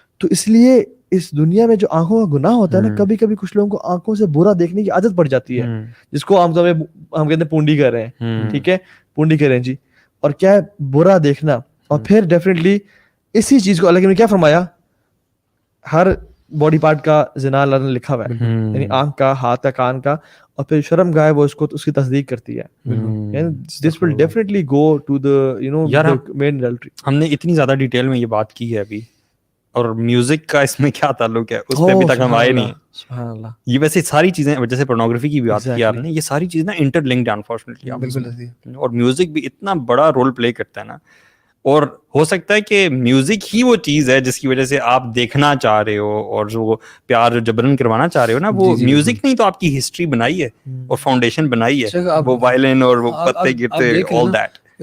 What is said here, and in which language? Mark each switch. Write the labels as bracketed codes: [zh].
[ur] تو اس لیے اس دنیا میں جو آنکھوں کا گناہ ہوتا ہے نا, کبھی کبھی کچھ لوگوں کو آنکھوں سے برا دیکھنے کی عادت پڑ جاتی ہے, جس کو ہم کہتے ہیں پونڈی کر رہے ہیں, ٹھیک ہے, پونڈی کر رہے ہیں جی. اور کیا ہے برا دیکھنا. اور پھر ڈیفینیٹلی اسی چیز کو اللہ نے کیا فرمایا, ہر باڈی پارٹ کا زنا اللہ نے لکھا ہوا ہے, یعنی آنکھ کا, ہاتھ کا, کان کا, اور پھر شرم گائے وہ اس کو اس کی تصدیق کرتی ہے. [en] This will definitely go to the main adultery. [ur] ہم نے اتنی زیادہ ڈیٹیل میں یہ بات کی ہے ابھی, اور میوزک کا اس میں کیا تعلق ہے اس پہ ابھی تک ہم آئے نہیں. سبحان اللہ. یہ ویسے ساری چیزیں جیسے پورنوگرافی کی بھی بات کی آپ نے, یہ ساری چیزیں نا انٹر لنکڈ ہیں انفارچونیٹلی. اور میوزک بھی اتنا بڑا رول پلے کرتا ہے نا, اور ہو سکتا ہے کہ میوزک ہی وہ چیز ہے جس کی وجہ سے آپ دیکھنا چاہ رہے ہو, اور جو پیار جو جبرن کروانا چاہ رہے ہو نا, وہ میوزک نہیں تو آپ کی ہسٹری بنائی ہے اور فاؤنڈیشن بنائی ہے, وہ وائلن اور وہ پتے گرتے, [en] All that.